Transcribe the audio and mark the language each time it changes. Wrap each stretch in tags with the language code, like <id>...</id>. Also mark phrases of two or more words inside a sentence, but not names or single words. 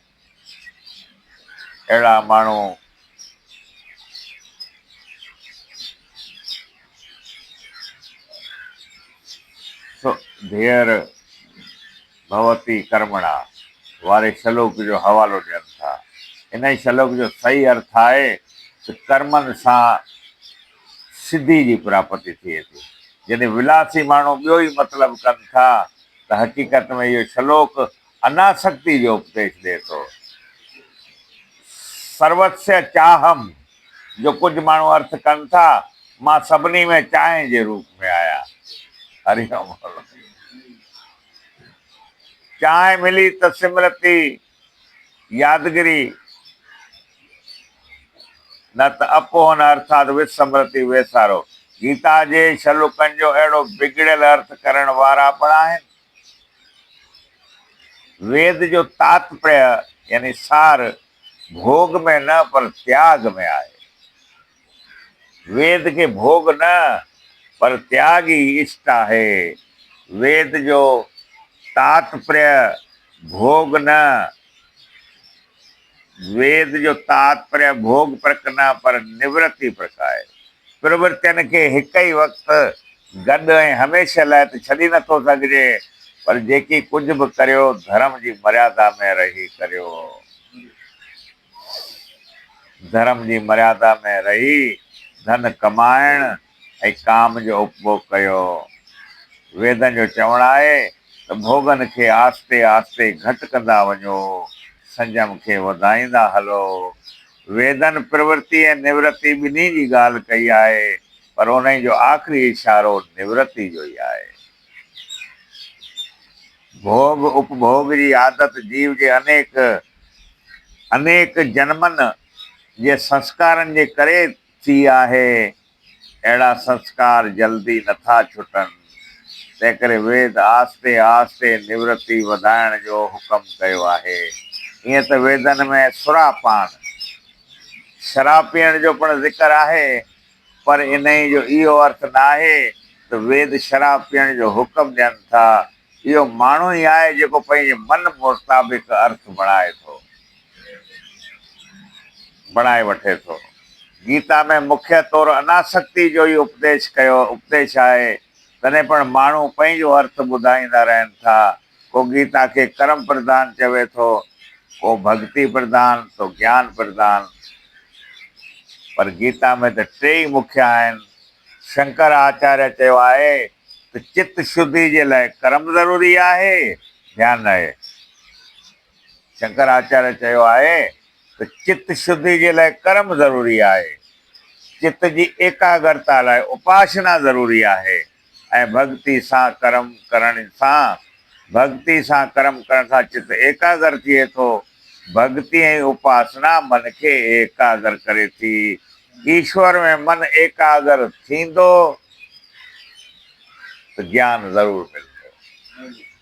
<sd>अहिड़ा माण्हू</sd> <sa>धेर भवती कर्मणा</sa> <sd>वारे श्लोक जो हवालो ॾियनि था। इन श्लोक जो सही अर्थ आहे त कर्मनि सां सिद्धि जी प्राप्ति थिए थी। जॾहिं विलासी माण्हू ॿियो ई मतिलबु कनि था त हक़ीक़त में इहो श्लोक अनासक्ति जो उपदेश ॾिए थो।</sd> <sa>सर्वस्य चाहम</sa> <sd>जो कुझु माण्हू अर्थ कनि था, मां सभिनी में चांहि जे रूप में आहियां। हरिओम। चांहि मिली त सिमरती यादगिरी, न त अपोहन अर्थात विस्मृति वेसारो। गीता जे श्लोकनि जो अहिड़ो बिगड़ियल अर्थ करण वारा पण आहिनि। वेद जो तात्पर्य यानी सार भोग में न पर त्याग में आहे। वेद के भोग न पर त्याग ही इष्ट आहे। वेद जो तात्पर्य भोग न, वेद जो तात्पर्य भोग प्रक न पर निवृत्ति प्रक आहे। प्रवृत्तियुनि खे हिक ई वक़्तु गॾु ऐं हमेशह लाइ त छॾी नथो सघिजे, पर जेकी कुझु बि करियो धर्म जी मर्यादा में रही करियो। धर्म जी मर्यादा में रही धन कमाइण ऐं काम जो उपभोग कयो। वेदनि जो चवणु आहे त भोगनि खे आस्ते आस्ते घटि कंदा वञो, संयम खे वधाईंदा हलो। वेदनि प्रवृत्ति ऐं निवृत्ति ॿिन्ही जी ॻाल्हि कई आहे, पर उन जो आख़िरी इशारो निवृत्ति जो ई आहे। भोग उपभोग जी आदत जीव जे अनेक जन्मनि जे संस्कारनि जे करे थी आहे। अहिड़ा संस्कार जल्दी नथा छुटनि। तंहिं करे वेद आस्ते आस्ते निवृत्ति वधाइण जो हुकम कयो आहे। ईअं त वेदनि में सुरापान शराब पीअण जो पिणु ज़िक्र आहे, पर इन जो इहो अर्थ न आहे त वेद शराब पीअण जो हुकम ॾियनि था। इहो माण्हू ई आहे जेको पंहिंजे मन मुताबिक़ अर्थ बणाए वठे थो। गीता में मुख्य तौर अनासक्ति जो ई उपदेश आहे। तॾहिं पण माण्हू पंहिंजो अर्थ ॿुधाईंदा रहनि था। को गीता खे कर्म प्रधान चवे थो, को भक्ति प्रधान, तो ज्ञान प्रधान, पर गीता में त टे ई मुख्य आहिनि। शंकर आचार्य चयो आहे त चित्त शुद्धि जे लाइ कर्म ज़रूरी आहे। ध्यानु रहे, शंकर आचार्य चयो आहे त चित्त शुद्धि जे लाइ कर्म ज़रूरी आहे। चित्त जी एकाग्रता लाइ उपासना ज़रूरी आहे। ऐं भक्ति सां कर्म करण सां चित्त एकाग्र थिए थो। भक्ति ऐं उपासना मन खे एकाग्र करे थी। ईश्वर में मन एकाग्र थींदो त ज्ञान ज़रूरु मिलंदो।</sd>